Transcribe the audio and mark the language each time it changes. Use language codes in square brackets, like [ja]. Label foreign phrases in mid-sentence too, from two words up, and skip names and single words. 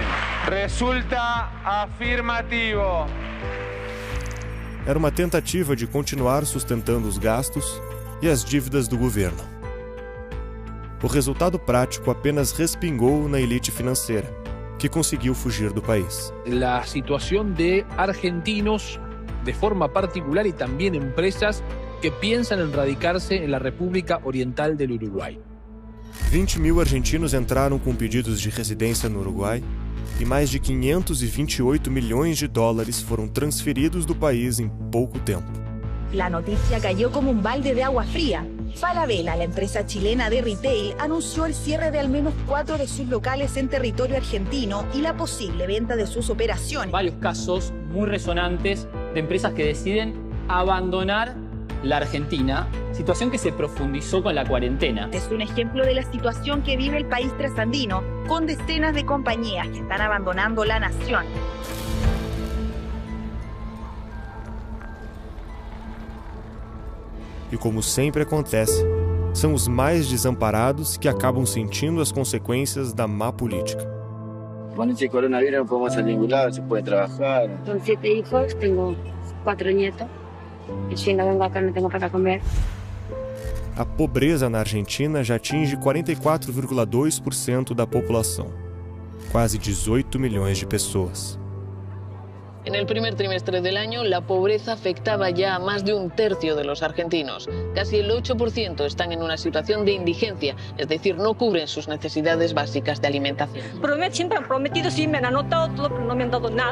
[es] Resulta afirmativo. [pt] Era uma tentativa de continuar sustentando os gastos e as dívidas do governo. O resultado prático apenas respingou na elite financeira, que conseguiu fugir do país. [es] La situación de argentinos de forma particular y también empresas que piensan en radicarse en la República Oriental del Uruguay. [pt] 20.000 argentinos entraram com pedidos de residência no Uruguai e mais de 528 milhões de dólares foram transferidos do país em pouco tempo. [es] La noticia cayó como un balde de agua fría. Falabella, la empresa chilena de retail, anunció el cierre de al menos 4 de sus locales en territorio argentino y la posible venta de sus operaciones. Varios casos muy resonantes de empresas que deciden abandonar la Argentina, situación que se profundizó con la cuarentena. Es un ejemplo de la situación que vive el país trasandino, con decenas de compañías que están abandonando la nación. [pt] E como sempre acontece, são os mais desamparados que acabam sentindo as consequências da má política. [es] Con este coronavirus no podemos salir a ningún lado, se puede trabajar. Son 7 hijos, tengo 4 nietos. Y si no vengo acá no tengo para comer. [pt] A pobreza na Argentina já atinge 44,2% da população, quase 18 milhões de pessoas. [es] En el primer trimestre del año, la pobreza afectaba ya a más de 1/3 de los argentinos. Casi el 8% están en una situación de indigencia, es decir, no cubren sus necesidades básicas de alimentación. Siempre han prometido, sí, me han anotado todo, pero no me han dado nada.